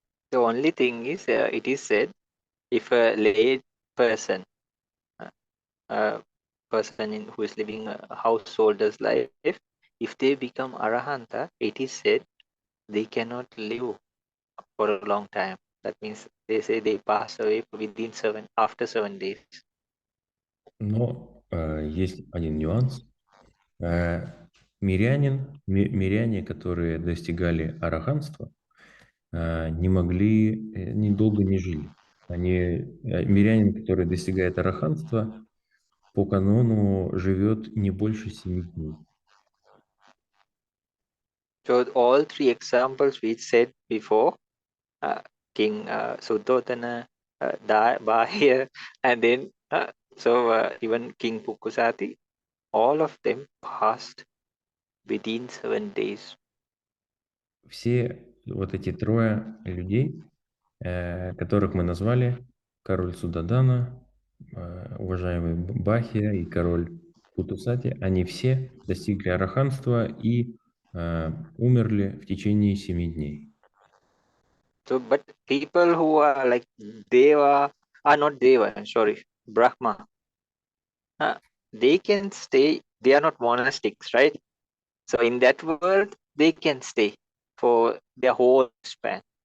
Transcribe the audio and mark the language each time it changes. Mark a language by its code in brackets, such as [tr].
[en] The only thing is, it is said, if a lay person, who is living a householder's life, if they become Arahanta, it is said they cannot live for a long time. That means they say they pass away after 7 days. [ru] Но есть один нюанс. Миряне, которые достигали араханства, долго не жили. Мирянин, который достигает араханства, по канону живет не больше 7 дней. [en] So all three examples we said before, King Suddhodana, Bahir, and then even King Pukusati, all of them passed within 7 days. [ru] Все вот эти трое людей, которых мы назвали, король Судадана, уважаемый Бахия и король Путусати, они все достигли араханства и умерли в течение 7 дней. [en] So, but people who are like Deva, not Deva, sorry, Brahma, they can stay, they are not monastics, right? So in that world, they can stay for their whole span.